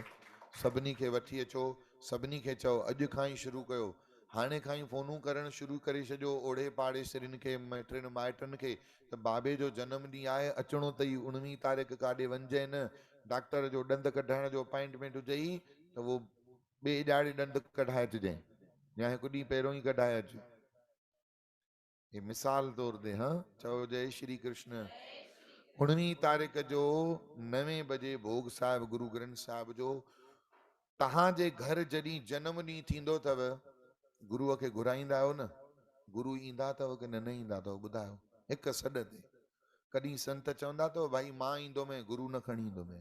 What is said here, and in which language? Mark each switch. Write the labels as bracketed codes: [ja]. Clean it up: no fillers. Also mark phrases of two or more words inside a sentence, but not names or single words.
[sd] सभिनी खे वठी अचो, सभिनी खे चओ अॼु खां ई शुरू कयो, हाणे खां ई फ़ोनूं करणु शुरू करे छॾियो ओड़े पाड़ेसरियुनि खे, मिटनि माइटनि खे, त बाबे जो जनम ॾींहुं आहे, अचिणो अथई 19 तारीख़ काॾे वञिजे न, डॉक्टर जो ॾंद कढाइण जो अपॉइंटमेंट हुजई त उहो ॿिए ॼाणे ॾंद कढाए अचिजांइ, या हिकु ॾींहुं पहिरियों ई कढाए अच। ये मिसाल तौर ते, हाँ चओ जय श्री कृष्ण। 19 तारीख़ जो 9 बजे भोग साहिब गुरु ग्रंथ साहिब जो। तव्हांजे घर जॾहिं जन्म ॾींहुं थींदो अथव, गुरुअ खे घुराईंदा आहियो न? गुरु ईंदा अथव कि न ईंदा अथव ॿुधायो? हिक सॾ ते। कॾहिं संत चवंदा अथव भाई मां ईंदोमांइ, गुरु न खणी ईंदोमांइ?